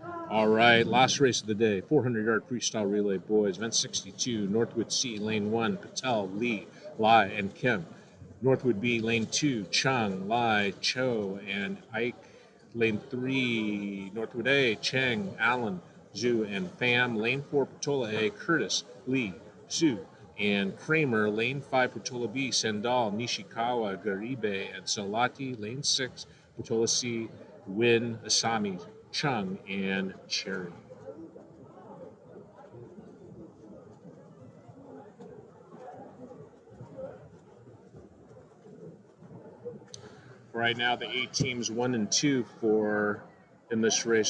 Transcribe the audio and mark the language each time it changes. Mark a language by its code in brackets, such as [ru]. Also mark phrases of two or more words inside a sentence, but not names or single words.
[en] All right, last race of the day, 400-yard freestyle relay, boys. Event 62, Northwood C, lane 1, Patel, Lee, Lai, and Kim. Northwood B, lane 2, Chung, Lai, Cho, and Ike. Lane 3, Northwood A, Cheng, Allen, Zhu, and Pham. Lane 4, Portola A, Curtis, Lee, Zhu, and Kramer. Lane 5, Portola B, Sandal, Nishikawa, Garibe, and Salati. Lane 6, Portola C, Win, Asami, Chung, and Cherry. Right now, the 8 teams 1 and 2 for in this race.